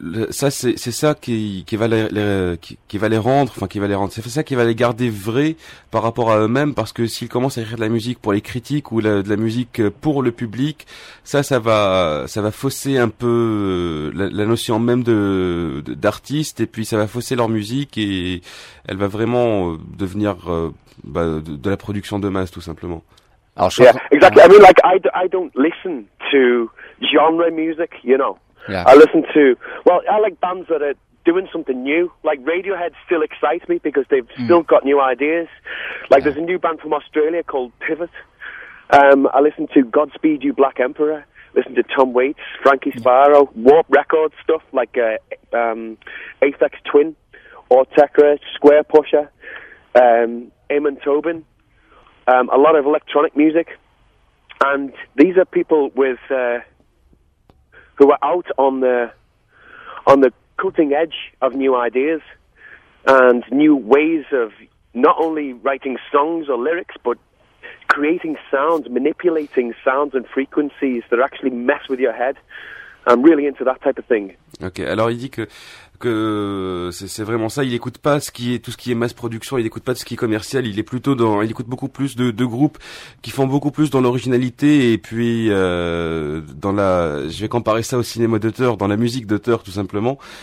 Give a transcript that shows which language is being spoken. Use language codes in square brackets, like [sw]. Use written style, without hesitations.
[fr] ça qui va les garder vrais par rapport à eux-mêmes, parce que s'ils commencent à écrire de la musique pour les critiques ou de la musique pour le public, ça va fausser un peu la notion même d'artiste, et puis ça va fausser leur musique et elle va vraiment devenir de la production de masse, tout simplement. [en] Yeah, exactly. I mean, like, I don't listen to genre music, you know. Yeah. I listen to, well, I like bands that are doing something new. Like, Radiohead still excites me because they've still got new ideas. Like, yeah. There's a new band from Australia called Pivot. I listen to Godspeed You Black Emperor. Listen to Tom Waits, Frankie Sparrow, Warp Records stuff, like Aphex Twin, Ortega, Square Pusher, Eamon Tobin. A lot of electronic music, and these are people who are out on the cutting edge of new ideas and new ways of not only writing songs or lyrics, but creating sounds, manipulating sounds and frequencies that actually mess with your head. I'm really into that type of thing. [fr] Okay, alors il dit que c'est vraiment ça. Il écoute pas tout ce qui est [en] mass production. [fr] Il écoute pas tout ce qui est commercial. Il est plutôt il écoute beaucoup plus de groupes qui font beaucoup plus dans l'originalité et puis je vais comparer ça au cinéma d'auteur, dans la musique d'auteur tout simplement.